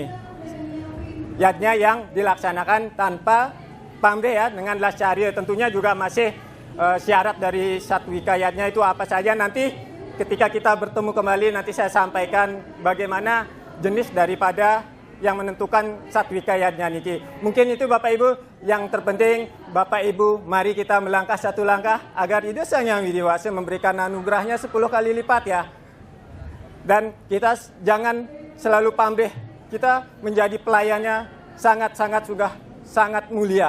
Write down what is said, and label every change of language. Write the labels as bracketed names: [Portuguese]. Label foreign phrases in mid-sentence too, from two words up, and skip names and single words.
[Indonesian] Yadnya yang dilaksanakan tanpa pamrih ya, dengan lascarya. Tentunya juga masih syarat dari satwika yadnya itu apa saja, nanti ketika kita bertemu kembali nanti saya sampaikan bagaimana jenis daripada yang menentukan satwika yadnya niki. Mungkin itu Bapak Ibu yang terpenting. Bapak Ibu, mari kita melangkah satu langkah agar ide Sang Hyang Widiwasa memberikan anugerahnya 10 kali lipat ya. Dan kita jangan selalu pamrih. Kita menjadi pelayannya sangat mulia.